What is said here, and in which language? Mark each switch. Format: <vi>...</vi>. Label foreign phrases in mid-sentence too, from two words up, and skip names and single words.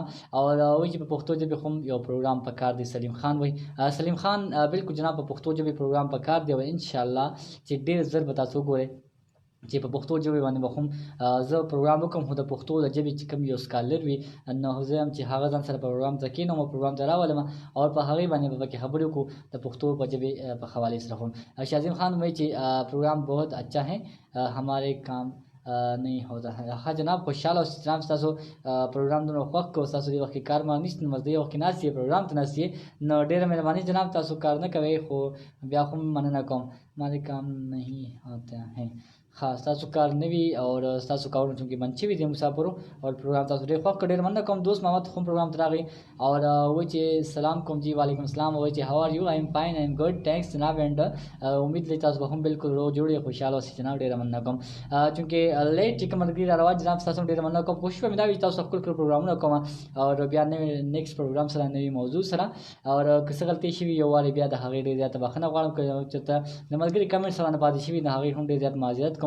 <ps>اور وایي چې په پښتو ژبې هم یو پروګرام په کار دی. سلیم خان وایي سلیم خان بالکل جناب په پښتو ژبې پروګرام په کار دی او انشاءالله چې ډېر زر به تاسو وګورئ چې په پښتو ژبې باندې به هم زه پروګرام وکړم، خو د پښتو د ژبې چې کوم یو سکالر وي نو زه یم چې هغه ځان سره پروګرام ته کښېنوم او پروګرام ته راولم او په هغې باندې به پکې خبرې وکړو د پښتو په ژبې په حوالے سره هم.</ps> <ur>شاہ عظیم خان</ur> <ps>وایي چې</ps> <ur>پروګرام بہت اچھا ہے، ہمارے کام نہیں ہوتا ہے.</ur> <ps>ها جناب خوشحاله اوسئ جناب، ستاسو پروګرام دومره خوښ کړو، ستاسو دې وخت کې کار ما نشته، نو دې وخت کې ناست یې پروګرام ته ناست یې، نو ډېره مهرباني جناب، تاسو کار نه کوئ خو بیا هم مننه کوم.</ps> <ur>ہمارے کام نہیں ہوتا ہے.</ur> <ps>ها ستاسو کار نه وي او ستاسو کارونه چونکې بند شوي دي مسافرو او پروګرام تاسو ډېر خوښ کړ، ډېر مننه کوم. دوست محمد هم پروګرام ته راغی او وایي چې سلام کوم جی،</ps> <ar>وعلیکم السلام.</ar> <ps>وایي چې</ps> <en>how are you, I'm fine, I'm good, thanks جناب.</en> <ps>اینډ امید لري تاسو به هم بالکل روغ جوړ یې، خوشحاله اوسئ جناب، ډېره مننه کوم. چونکې لیټ چې کوم ملګري را روان جناب، تاسو هم ډېره مننه کوم. کوشش به مې دا وي چې تاسو خپل پروګرامونه کوم او بیا نوې نیکسټ پروګرام سره نوې موضوع سره، او که څه غلطۍ شوي یو وارې بیا د هغې ډېر زیاته بخښنه غواړم، که چېرته د ملګري کمنټ سره نه پاتې شوي د هغې هم ډېر زیات معذرت کوم.</ps>